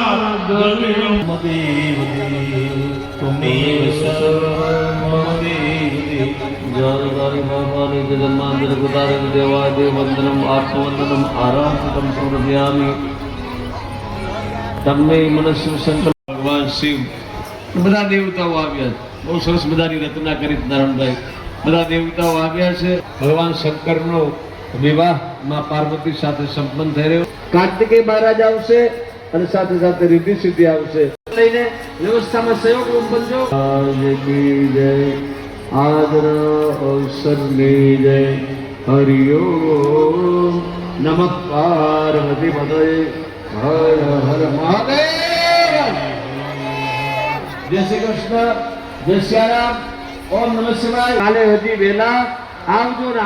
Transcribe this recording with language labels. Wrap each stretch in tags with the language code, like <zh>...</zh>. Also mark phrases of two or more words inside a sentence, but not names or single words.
<sa>त्वमेव सर्वं मम देव जय भवानी जगन्मातर गुदारं देवादेव वंदनम आत्मवंदनम आराधनम समर्पयामि तन्मे मनस्सु संकल्प भगवान शिव બધા</sa> <gu>દેવતાઓ આવ્યા બહુ સરસ બધાની રચના કરી નારાયણભાઈ બધા દેવતાઓ આવ્યા છે ભગવાન શંકરનો વિવાહ માં પાર્વતી સાથે સંપન્ન થઈ રહ્યો કાર્તિકેય મહારાજ આવશે અને સાથે સાથે રીતિ સિદ્ધિ આવશે લઈને વ્યવસ્થામાં સહયોગ રૂપ બનજો જય આદર અવસરની જય હરિ</gu> <sa>ओम नमः पार्वती पतय</sa> <gu>હર હર મહાદેવ જય શ્રી કૃષ્ણ જય શ્યારામ</gu> <sa>ओम नमः शिवाय</sa> <gu>કાલે હજી વેલા આવજો ને</gu>